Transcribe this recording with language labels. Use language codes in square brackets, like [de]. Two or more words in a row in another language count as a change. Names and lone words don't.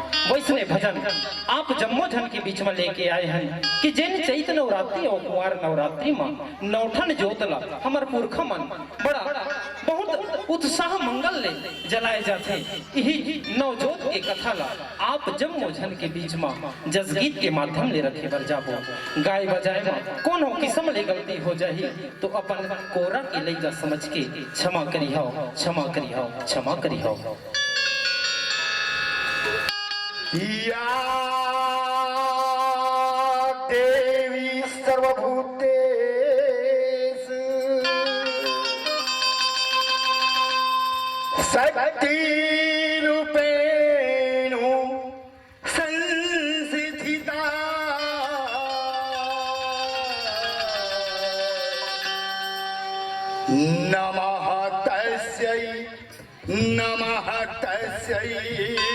[hne] वैसने भजन आप जम्मो झन के बीच में लेके आए हैं कि जैन चैत नवरात्रि और कुंवार नवरात्रि में नौठन जोतला हमर पुरखा मन बड़ा बहुत उत्साह मंगल ले जलाए जाते। यही नवजोत के कथा ला आप जम्मो झन के बीच में जसगीत के माध्यम ले रखे बर जाबो। गाय बजाए में कोनो किस्म ले गलती हो जाही तो अपन कोरा के ले जा समझ के क्षमा करी हो, क्षमा करी हो, क्षमा करी हो। [sa] देवी सर्वभूतेषु शक्तिरूपेण संस्थिता नमः तस्यै, नमः तस्यै,